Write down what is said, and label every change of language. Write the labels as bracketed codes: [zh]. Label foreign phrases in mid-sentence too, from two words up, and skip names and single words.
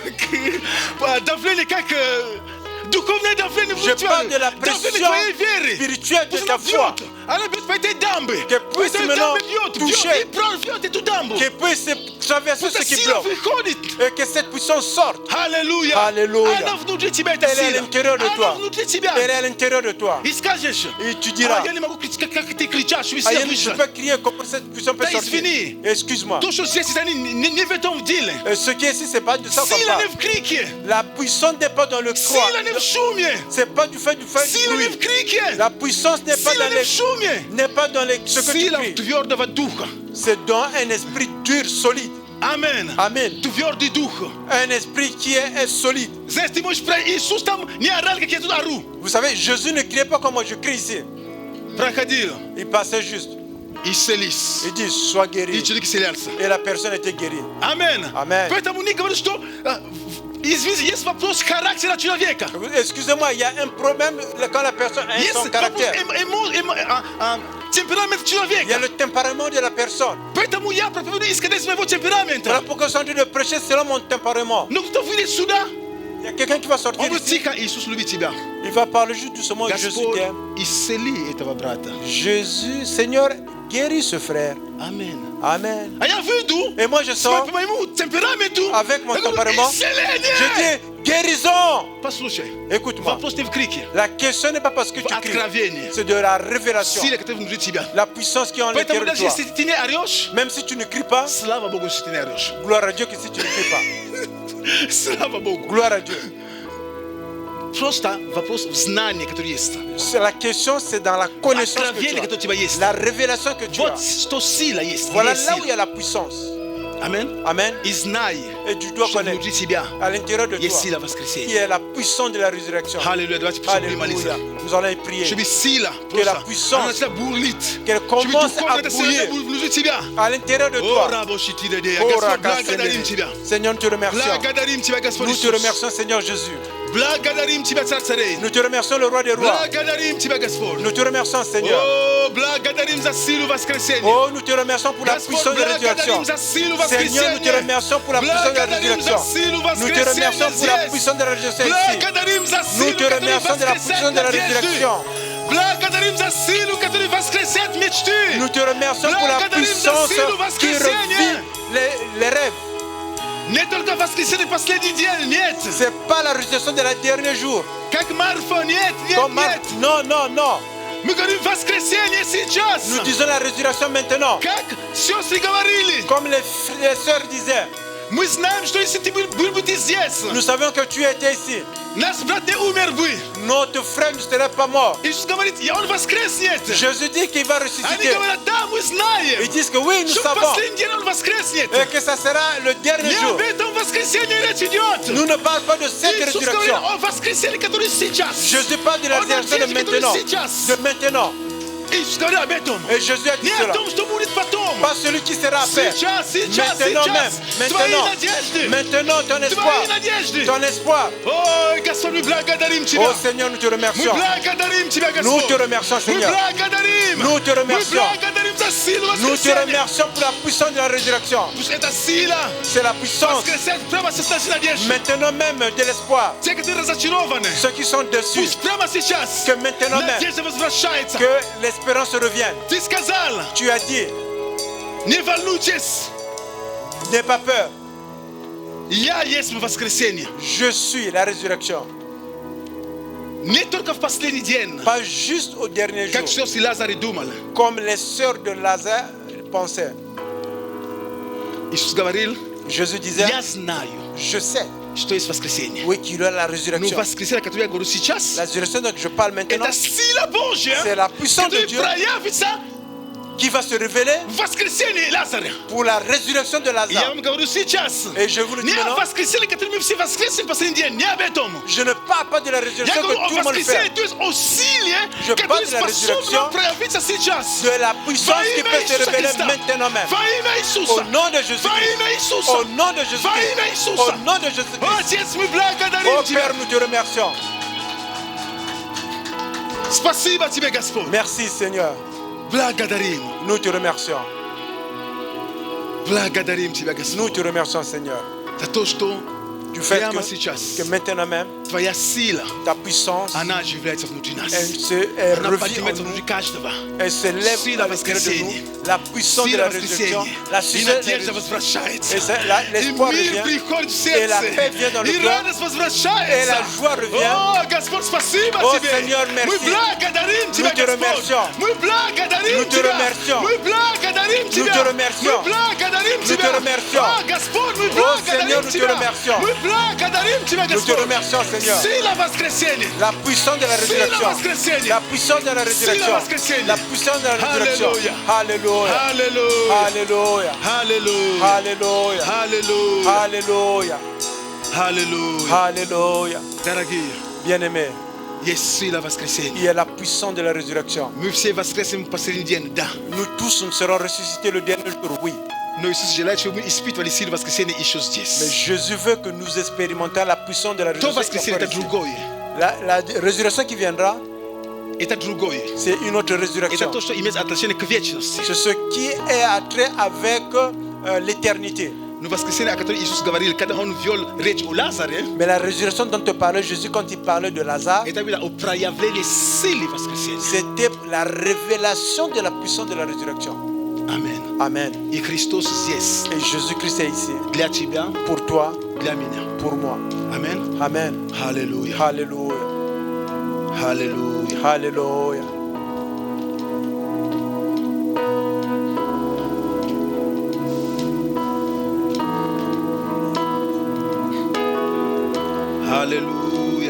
[ru] Давление как духовное давление [fr] Je [ru] внутри тебя. [fr] parle de la [ru] Давление [fr] pression [ru] твоей веры. [fr] spirituelle de [ru] Пусть [fr] ta [ru] она [fr] foi. [ru] бьет. Она бьет по этой дамбе. [fr] Que puisse [ru] Эта [fr] maintenant [ru] дамба бьет, [fr] toucher. [ru] бьет и прорвет эту дамбу. [fr] Qui puisse traverser [ru] Пусть [fr] ce [ru] эта [fr] qui [ru] сила [fr] bloque. [ru] выходит. [fr] Et que cette puissance sorte. [ru] Аллилуйя. [fr] Alléluia. [ru] Она внутри тебя, эта [fr] Elle est à [ru] сила. [fr] l'intérieur de [ru] Она [fr] toi. [ru] внутри тебя. [fr] Elle est à l'intérieur de toi. [ru] И скажешь, [fr] Et tu diras, [ru] я не могу кричать, как ты кричишь, чтобы ah, сила [fr] je [ru] вышла. [fr] peux crier comment cette puissance peut [ru] Да [fr] sortir. [ru] извини. [fr] Excuse-moi. [ru] То, что здесь, они не в этом деле. [fr] Ce qui est ici, c'est pas de ça qu'on [ru] Сила не [fr] parle. [ru] в крике. [fr] La puissance n'est pas dans le cro. [ru] Сила не в шуме. [fr] C'est pas du fait du [ru] Сила не в [fr] bruit. [ru] крике. [fr] La puissance n'est pas [ru] Сила [fr] dans [ru] не в [fr] les, [ru] шуме. [fr] n'est pas dans les, ce que tu [ru] Сила [fr] cries. [ru] твердого духа. [fr] C'est dans un esprit dur, solide. [ru] Амен. [fr] Amen. [ru] Твердый дух. [fr] Un esprit qui est solide. [ru] Знаешь, ты можешь про Иисус там не орал, как я тут ору. [fr] Vous savez, Jésus ne criait pas comme moi je crie ici. [ru] Проходил. [fr] Il passait juste. [ru] Исцелись. [fr] Il dit, sois [ru] И [fr] guéri. [ru] человек исцелялся. [fr] Et la personne était guérie. [ru] Амен. Амен. Поэтому не говорю, что... Извините, есть вопрос характера человека. [fr] Excusez-moi, il y a un problème quand la personne a [ru] Есть [fr] son [ru] вопрос [fr] caractère. [ru] темперамент [fr] Il y a [ru] человека. [fr] le tempérament de la personne. [ru] Поэтому я проповедую, исходя из моего темперамента. [fr] Voilà pourquoi je suis en train de prêcher selon mon tempérament. [ru] Но кто выйдет сюда, [fr] Il y a quelqu'un qui va sortir [ru] он будет [fr] ici. [ru] тихо, Иисус любит тебя. [fr] Il va parler juste doucement. Jésus [ru] Господь, [fr] t'aime. [ru] исцели этого брата. [fr] Jésus, Seigneur, guéris ce frère. Amen. Amen. [ru] А я выйду [fr] Et moi je sors [ru] по моему темпераменту. [fr] avec mon [ru] я говорю, [fr] tempérament. [ru] исцеление! [fr] Je dis guérison. [ru] Послушай, [fr] Écoute-moi. [ru] вопрос не в крике, [fr] La question n'est pas parce que [ru] в [fr] tu cries. [ru] откровении. [fr] C'est de la révélation. [ru] Сила, которая внутри тебя. [fr] La puissance qui est en [ru] Поэтому [fr] l'intérieur de [ru] даже [fr] toi. [ru] если ты не орешь, [fr] Même si tu ne cries pas, [ru] слава Богу, если ты не орешь. [fr] gloire à Dieu que si tu ne cries pas. [ru] Слава Богу. [fr] Gloire à Dieu. [ru] Просто вопрос в знании, который есть. [fr] La question, c'est dans la connaissance que [ru] Откровение, которое у [fr] tu [ru] тебя [fr] as. [ru] есть. [fr] La révélation que tu [ru] Вот [fr] as. [ru] что сила есть. [fr] Voilà [ru] Есть [fr] là où il y [ru] сила. [fr] a la puissance. Amen. Amen. [ru] И знай, [fr] Et tu dois [ru] что [fr] connaître [ru] внутри тебя [fr] à l'intérieur de [ru] есть [fr] toi [ru] сила [fr] qui [ru] воскресения. [fr] est la puissance de la résurrection. [ru] Аллилуйя. Давайте будем молиться. [fr] Alléluia. Nous allons y prier. [ru] Чтобы сила [fr] Que la [ru] просто, [fr] puissance, [ru] она начала бурлить. [fr] qu'elle [ru] Чтобы [fr] commence [ru] духовно [fr] à [ru] эта сила [fr] bouillir [ru] внутри тебя. [fr] à l'intérieur de [ru] О, [fr] toi. рабо щитиде. Oh, [ru] Господь, Raka благодарим Тебя. Senede. [fr] Seigneur, nous te remercions. [ru] Благодарим Тебя, Господь [fr] Nous te [ru] Иисус. [fr] remercions, Seigneur Jésus. [ru] Благодарим Тебя, Царь царей. [fr] Nous te remercions, le roi des rois. [ru] Благодарим Тебя, Господь. [fr] Nous te remercions, Seigneur. [ru] О, благодарим за силу воскресения. [fr] Oh, nous te remercions pour la [ru] Господь, [fr] puissance de la résurrection. [ru] благодарим за силу [fr] Seigneur, nous te [ru] воскресения. [fr] remercions pour la puissance de la [ru] Благодарим за [fr] résurrection. [ru] силу [fr] Nous te [ru] воскресения [fr] remercions pour la [ru] здесь. [fr] puissance de la résurrection ici. [ru] Благодарим за [fr] Nous [ru] силу, [fr] te [ru] которая [fr] remercions de la puissance de la [ru] воскресает надежды. [fr] résurrection. [ru] Благодарим за силу, которая воскресает мечты. [fr] Nous te remercions pour la [ru] Благодарим за [fr] puissance [ru] силу [fr] qui [ru] воскресения. [fr] revit les rêves. [ru] Не только воскресение последний день, нет. [fr] C'est pas la résurrection de la dernier jour. [ru] Как Марфа, нет, нет, [fr] Comme [ru] нет. [fr] Non, non, non. [ru] Мы говорим воскресение сейчас. [fr] Nous disons la résurrection maintenant. [ru] Как сестры говорили. [fr] Comme les sœurs disaient. [ru] Мы знаем, что если ты был бы ты здесь, [fr] Nous savions que tu étais ici. [ru] наш брат не умер бы. [fr] Notre frère ne serait pas mort. [ru] Иисус говорит, он воскреснет. [fr] Jésus dit qu'il va [ru] Они [fr] ressusciter. [ru] говорят, да, мы знаем. [fr] Ils disent que oui, nous [ru] Что в [fr] savons. [ru] последний день он воскреснет. [fr] Et que ça sera le dernier [ru] Не [fr] jour. [ru] об этом воскресении речь идет. [fr] Nous ne parlons pas de cette [ru] Иисус говорит [fr] résurrection. [ru] о воскресении, которое сейчас. [fr] Jésus parle de la [ru] Он [fr] résurrection de [ru] надежда, которая [fr] maintenant. [ru] сейчас. [fr] De maintenant. [ru] Иисус говорит об этом. [fr] Et Jésus a dit [ru] Не о [fr] cela. [ru] том, что будет потом. [fr] Pas celui qui sera après. [ru] Сейчас, сейчас, [fr] Maintenant même. [ru] сейчас. Твои [fr] Maintenant. [ru] надежды. [fr] Maintenant, ton espoir. [ru] Твои надежды. [fr] Ton espoir. [ru] Ой, Господь, мы благодарим Тебя. [fr] Oh Seigneur, nous te [ru] Мы [fr] remercions. [ru] благодарим Тебя, [fr] Nous [ru] Господь. [fr] te remercions, [ru] Мы [fr] Seigneur. [ru] благодарим. [fr] Nous te remercions. [ru] Мы благодарим за силу [fr] Nous te [ru] воскресения. [fr] remercions pour la puissance de la résurrection. [ru] Пусть эта сила [fr] C'est la puissance [ru] воскресает прямо сейчас надежды. [fr] maintenant même de l'espoir. [ru] Те, которые разочарованы, [fr] Ceux qui sont dessus, [ru] пусть прямо сейчас [fr] que maintenant même, [ru] надежда возвращается. [fr] que l'espérance revienne. [ru] Ты сказал, [fr] Tu as dit, [ru] не волнуйтесь, [fr] n'aie pas peur. [ru] я есть воскресение. [fr] Je suis la résurrection. [ru] Не только в последний день, [fr] Pas juste au dernier jour, [ru] как сестры Лазарь думали. [fr] comme les sœurs de Lazare pensaient. [ru] Иисус говорил, [fr] Jésus disait, [ru] я знаю, [fr] je sais, [ru] что есть воскресение. [fr] oui, qu'il y a la [ru] Но [fr] résurrection. [ru] воскресение, которое я говорю сейчас, [fr] La résurrection dont je parle maintenant, [ru] это сила Божья, [fr] c'est la puissance de [ru] которая [fr] Dieu [ru] проявится [fr] qui va se révéler [ru] в воскресении Лазаря. [fr] pour la résurrection de [ru] Я [fr] Lazare. [ru] вам говорю сейчас. [fr] Et je vous le dis [ru] Не о [fr] maintenant, [ru] воскресении, которое мы все воскреснем в последний день, не об этом. [fr] je ne parle pas de la [ru] Я [fr] résurrection [ru] говорю [fr] que [ru] о [fr] tout le monde fait, [ru] воскресении, то есть о силе, [fr] Je [ru] которая [fr] parle de la [ru] способна [fr] résurrection, [ru] проявиться сейчас. [fr] de la puissance [ru] Во [fr] qui [ru] имя [fr] peut se [ru] Иисуса [fr] révéler [ru] Христа. [fr] maintenant même. [ru] Во имя Иисуса. [fr] Au nom de Jésus. [ru] Во имя Иисуса. [fr] Au nom de Jésus. [ru] Во имя [fr] Au [ru] Иисуса. [fr] nom de Jésus. [ru] Отец, мы благодарим [fr] Oh [ru] Тебя. [fr] Père, nous te remercions. [ru] Спасибо Тебе, Господь. [fr] Merci Seigneur. [ru] Благодарим. [fr] Nous te remercions. [ru] Благодарим Тебя, [fr] Nous [ru] Господь. [fr] te remercions Seigneur. [ru] За то, что [fr] Du fait [ru] прямо [fr] que [ru] сейчас [fr] maintenant même, [ru] Твоя сила, [fr] ta puissance, [ru] она оживляется внутри нас. [fr] elle [ru] Она [fr] revit en [ru] поднимается [fr] nous. [ru] внутри каждого. [fr] Elle se lève [ru] Сила [fr] à l'intérieur de [ru] воскресения. [fr] nous. La puissance de [ru] Сила [fr] la résurrection. [ru] воскресения. [fr] La [ru] И [fr] puissance de la [ru] надежда [fr] résurrection. [ru] возвращается. [fr] Et [ru] И [fr] l'espoir [ru] мир [fr] revient. [ru] приходит в [fr] Et la [ru] сердце. [fr] paix vient dans le [ru] И [fr] cœur. [ru] радость возвращается. [fr] Et la joie revient. [ru] О, Господь, спасибо О, Тебе. [fr] Seigneur, merci. [ru] Мы благодарим Тебя, [fr] Nous te [ru] Господь. [fr] remercions. [ru] Мы благодарим [fr] Nous te [ru] Тебя. [fr] remercions. [ru] Мы благодарим [fr] Nous [ru] Тебя. [fr] te remercions. [ru] Мы благодарим [fr] Nous [ru] Тебя. [fr] te remercions. [ru] О, Господь, мы О, [fr] Seigneur, [ru] благодарим [fr] nous te [ru] Тебя. [fr] remercions. [ru] Мы благодарим Тебя, [fr] Nous te [ru] Господь. [fr] remercions Seigneur. [ru] Сила воскресения. [fr] La puissance de la résurrection. [ru] воскресения. [fr] La puissance de la résurrection. [ru] воскресения. [fr] La puissance de la résurrection. Alléluia. Alléluia. Alléluia. Alléluia. Alléluia. Alléluia. Alléluia. Alléluia. Alléluia. Alléluia. [ru] Дорогие, [fr] Bien-aimés, [ru] есть сила воскресения. [fr] il y a la puissance de la résurrection. [ru] Мы все воскреснем в последний день, да. [fr] Nous tous, nous serons ressuscités le dernier jour, oui. [ru] Но Иисус желает, чтобы мы испытывали силу воскресения еще [fr] Mais [ru] здесь. [fr] Jésus veut que nous expérimentions la puissance de la [ru] То [fr] résurrection. [ru] воскресение это другое. [fr] La résurrection qui viendra, [ru] Это другое. [fr] c'est une autre [ru] Это [fr] résurrection. [ru] то, что имеет отношение к вечности. [fr] C'est ce qui est attrait avec l'éternité. [ru] Но воскресение, о котором Иисус говорил, когда Он вел речь о Лазаре, [fr] Mais la résurrection dont te parlait Jésus quand il parlait de Lazare, [ru] это было о проявлении силы воскресения. [fr] c'était la révélation de la puissance de la résurrection. [ru] Аминь. [fr] Amen. [ru] И Христос здесь [fr] Et Jésus-Christ est ici [ru] для тебя, [fr] pour toi, [ru] для меня. [fr] pour moi. [ru] Аминь. [fr] Amen. [ru] Аллилуйя. [fr] Alléluia. [ru] Аллилуйя. [fr] Alléluia. [ru] Аллилуйя.